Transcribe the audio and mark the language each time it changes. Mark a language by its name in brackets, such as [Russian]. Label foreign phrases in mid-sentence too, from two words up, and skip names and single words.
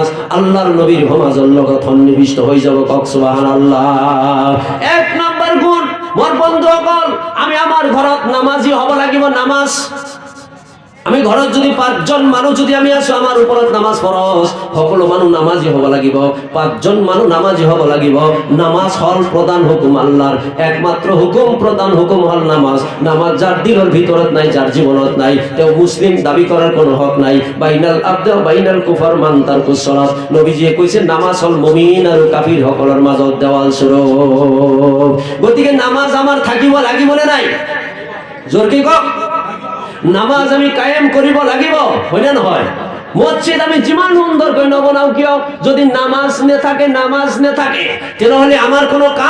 [Assamese] আল্লাহৰ নবীৰ সমাজৰ লগত সন্নিবিষ্ট হৈ যাব কক সুবহানাল্লাহ এক নম্বৰ গুণ মোৰ বন্ধু সকল আমি আমাৰ ঘৰত নামাজি হ'ব লাগিব নামাজ আমি ঘৰত যদি 5 জন মানুহ যদি আমি আছো আমাৰ ওপৰত নামাজ ফৰজ সকলো মানুহ নামাজি হ'ব লাগিব 5 জন মানুহ নামাজি হ'ব লাগিব নামাজ হল প্ৰধান হুকুম আল্লাহৰ একমাত্ৰ হুকুম প্ৰধান হুকুম হল নামাজ যাৰ দিলৰ ভিতৰত নাই যাৰ জীৱনত নাই তেওঁ মুসলিম দাবী কৰাৰ কোনো হক নাই [Arabic] بين العبد بين الكفر من ترك الصلاة [Assamese] নবীজিয়ে কৈছে নামাজ হল মুমিন আৰু কাফিৰ সকলৰ মাজত দেৱাল স্বৰূপ গতিকে নামাজ আমাৰ থাকিব লাগিব নে নাই জোৰকে কওক নামাজ আমি কায়েম কৰিব লাগিব হয়নে নহয় মসজিদ আমি যিমান সুন্দৰ কৰি নবনাও কিয় যদি নামাজ নেথাকে তেনেহলে আমাৰ কোনো